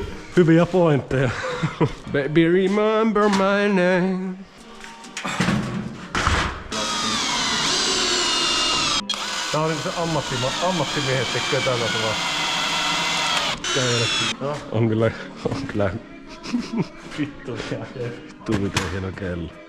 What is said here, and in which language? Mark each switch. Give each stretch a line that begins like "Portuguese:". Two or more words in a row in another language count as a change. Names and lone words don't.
Finnish: Hyviä pointteja.
English: Baby remember my name.
Finnish: Tää on se ammattimiehet tekee tällaista vaan. On kyllä. Vittu miten hieno kello.